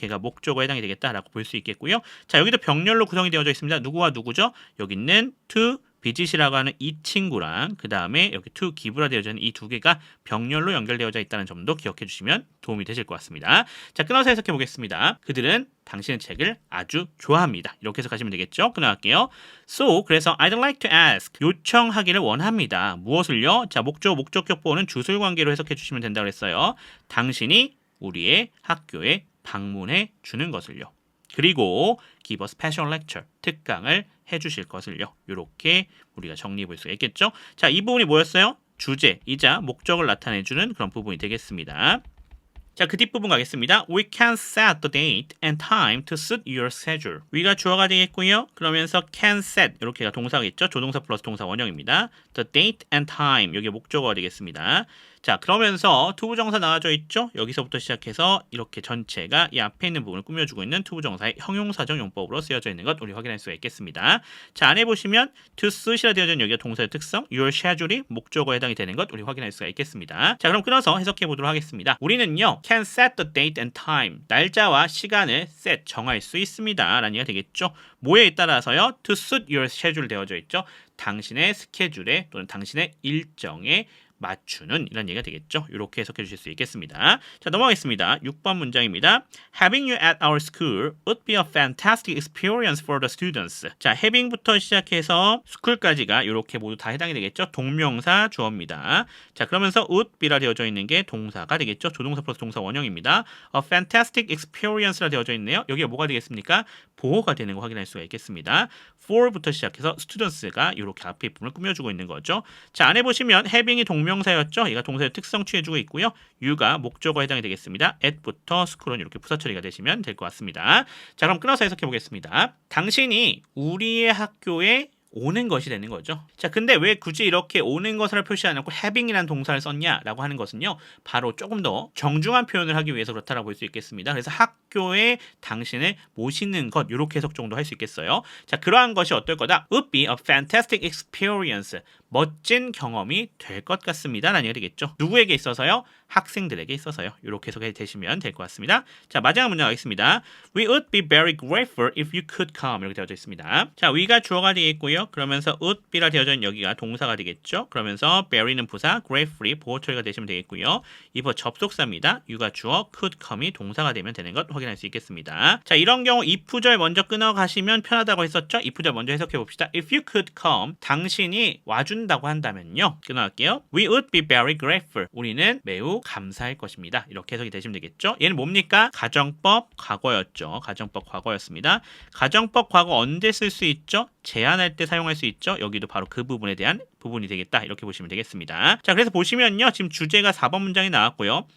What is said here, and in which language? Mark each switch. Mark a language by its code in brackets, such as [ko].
[ko] 걔가 목적어에 해당이 되겠다라고 볼 수 있겠고요. 자, 여기도 병렬로 구성이 되어져 있습니다. 누구와 누구죠? 여기 있는 to visit이라고 하는 이 친구랑 그 다음에 여기 to give라 되어져 있는 이 두 개가 병렬로 연결되어져 있다는 점도 기억해 주시면 도움이 되실 것 같습니다. 자, 끊어서 해석해 보겠습니다. 그들은 당신의 책을 아주 좋아합니다. 이렇게 해석하시면 되겠죠? 끊어갈게요. [en] So, [ko] 그래서 [en] I'd like to ask, [ko] 요청하기를 원합니다. 무엇을요? 자, 목적격 보호는 주술관계로 해석해 주시면 된다고 했어요. 당신이 우리의 학교에 방문해 주는 것을요. 그리고 [en] give a special lecture, [ko] 특강을 해주실 것을요. 이렇게 우리가 정리해 볼 수가 있겠죠? 자, 이 부분이 뭐였어요? 주제이자 목적을 나타내주는 그런 부분이 되겠습니다. 자, 그 뒷부분 가겠습니다. [en] We can set the date and time to suit your schedule. [ko] we가 주어가 되겠고요. 그러면서 can set 이렇게가 동사가 있죠. 조동사 플러스 동사 원형입니다. The date and time 여기 목적어가 되겠습니다. 자, 그러면서 투부정사 나와져 있죠. 여기서부터 시작해서 이렇게 전체가 이 앞에 있는 부분을 꾸며주고 있는 투부정사의 형용사적 용법으로 쓰여져 있는 것 우리 확인할 수가 있겠습니다. 자, 안에 보시면 to suit이라 되어져 있는 여기가 동사의 특성, your schedule이 목적어에 해당이 되는 것 우리 확인할 수가 있겠습니다. 자, 그럼 끊어서 해석해 보도록 하겠습니다. 우리는요 [en] can set the date and time, [ko] 날짜와 시간을 set, 정할 수 있습니다 라는 얘기가 되겠죠. 뭐에 따라서요? [en] to suit your schedule [ko] 되어져 있죠. 당신의 스케줄에 또는 당신의 일정에 맞추는 이런 얘기가 되겠죠. 이렇게 해석해 주실 수 있겠습니다. 자, 넘어가겠습니다. 6번 문장입니다. [en] Having you at our school would be a fantastic experience for the students. [ko] 자, having부터 시작해서 school까지가 이렇게 모두 다 해당이 되겠죠. 동명사 주어입니다. 자, 그러면서 would be라 되어져 있는 게 동사가 되겠죠. 조동사 플러스 동사 원형입니다. [en] A fantastic experience [ko] 라 되어져 있네요. 여기가 뭐가 되겠습니까? 보호가 되는 거 확인할 수가 있겠습니다. for부터 시작해서 students가 이렇게 앞에 부분을 꾸며주고 있는 거죠. 자, 안에 보시면 having이 동명사였죠. 얘가 동사의 특성 취해주고 있고요. you가 목적어에 해당이 되겠습니다. at부터 school은 이렇게 부사 처리가 되시면 될 것 같습니다. 자, 그럼 끊어서 해석해 보겠습니다. 당신이 우리의 학교에 오는 것이 되는 거죠. 자, 근데 왜 굳이 이렇게 오는 것을 표시하지 않고 having이라는 동사를 썼냐라고 하는 것은요. 바로 조금 더 정중한 표현을 하기 위해서 그렇다라고 볼 수 있겠습니다. 그래서 학교에 당신을 모시는 것 이렇게 해석 정도 할 수 있겠어요. 자, 그러한 것이 어떨 거다? [en] Would be a fantastic experience. [ko] 멋진 경험이 될 것 같습니다. 라는 얘기가 되겠죠. 누구에게 있어서요? 학생들에게 있어서요. 이렇게 해석해 되시면 될 것 같습니다. 자, 마지막 문장 가겠습니다. [en] We would be very grateful if you could come. [ko] 이렇게 되어져 있습니다. 자, we가 주어가 되겠고요. 그러면서 would be라 되어져 있는 여기가 동사가 되겠죠. 그러면서 very는 부사, grateful이 보호 처리가 되시면 되겠고요. 이번 접속사입니다. you가 주어, could come이 동사가 되면 되는 것 확인할 수 있겠습니다. 자, 이런 경우 if절 먼저 끊어가시면 편하다고 했었죠. if절 먼저 해석해 봅시다. [en] If you could come, [ko] 당신이 와준다고 한다면요. 끊어갈게요. [en] We would be very grateful. [ko] 우리는 매우 감사할 것입니다. 이렇게 해석이 되시면 되겠죠. 얘는 뭡니까? 가정법 과거였죠. 가정법 과거였습니다. 가정법 과거 언제 쓸 수 있죠? 제안할 때 사용할 수 있죠. 여기도 바로 그 부분에 대한 부분이 되겠다. 이렇게 보시면 되겠습니다. 자, 그래서 보시면요. 지금 주제가 4번 문장이 나왔고요.